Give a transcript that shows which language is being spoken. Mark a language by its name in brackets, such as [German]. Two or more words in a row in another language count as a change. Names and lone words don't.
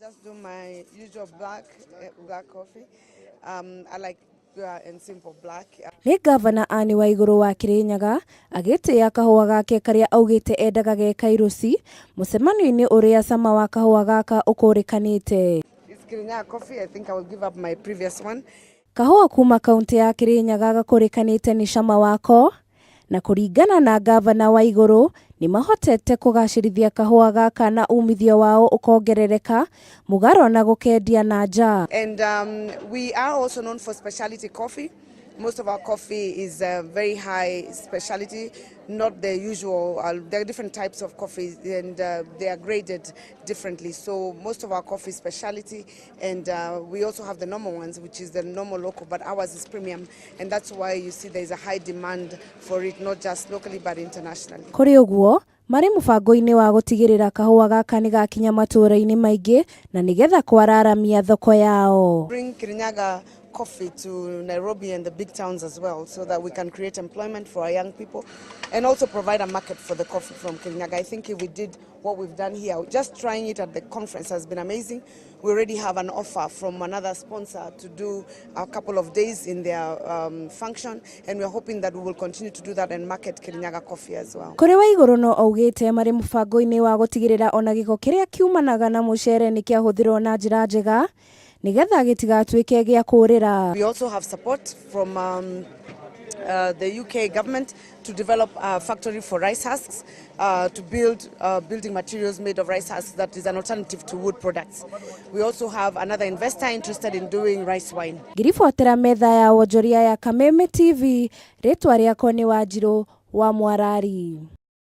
[English] just do my usual black coffee. I like pure and simple black. [Kikuyu] Ni ngavana ani Waiguru wa Kirinyaga agĩtĩa kahua gake karia augĩte endaga ge Kairusi mucemanio-ini uria cama wa kahua gaka ukurikanite. [English] It's Kirinyaga coffee. I think I will give up my previous one. [Kikuyu] Kahua kuuma kaunti ya Kirinyaga gakurikanite ni cama wako na kuringana na ngavana Waiguru ni mahotete kugacirithia kahua gaka na umithio wao ukongerereka mugaro na gukendia na nja. [English] And we are also known for specialty coffee. Most of our coffee is very high specialty, not the usual. There are different types of coffee and they are graded differently. So most of our coffee is specialty, and we also have the normal ones, which is the normal local, but ours is premium, and that's why you see there is a high demand for it, not just locally but internationally. [Kikuyu] Kuri uguo mari mubango-ini wa gutigirira kahua gaka ni gakinya matura-ini maingi na nigetha kwararamia thoko yao. [English] Bring Kirinyaga coffee to Nairobi and the big towns as well, so that we can create employment for our young people and also provide a market for the coffee from Kirinyaga. I think if we did what we've done here, just trying it at the conference has been amazing. We already have an offer from another sponsor to do a couple of days in their function, and we're hoping that we will continue to do that and market Kirinyaga coffee as well. [Kikuyu] Kuri Waiguru no augite mari mubango-ini wa gutigirira ona giko kiria kiumanaga na mucere ni kiahuthirwo na njira njega nigetha gitigatuike gia kurira. [English] We also have support from the UK government to develop a factory for rice husks, to build building materials made of rice husks that is an alternative to wood products. We also have another investor interested in doing rice wine. [Kikuyu] Ngirifuatira metha ya wonjoria ya Kameme TV, ritwa riakwa ni Wanjiru wa Mwarari.